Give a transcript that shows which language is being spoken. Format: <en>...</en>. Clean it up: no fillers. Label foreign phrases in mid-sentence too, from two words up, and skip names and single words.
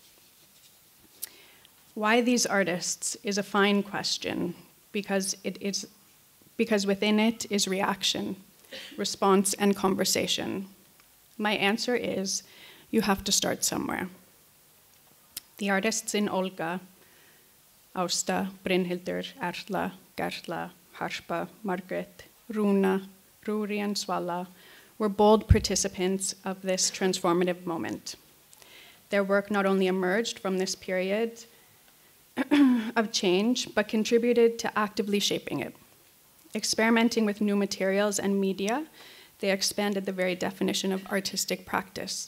<en>Why these artists is a fine question, because within it is reaction, response, and conversation. My answer is, you have to start somewhere. The artists in Olga, Ásta, Brynhildur, Erla, Gerla, Harpa, Margrét, Rúna, Rúri, and Svala were bold participants of this transformative moment. Their work not only emerged from this period of change, but contributed to actively shaping it. Experimenting with new materials and media, they expanded the very definition of artistic practice.</en>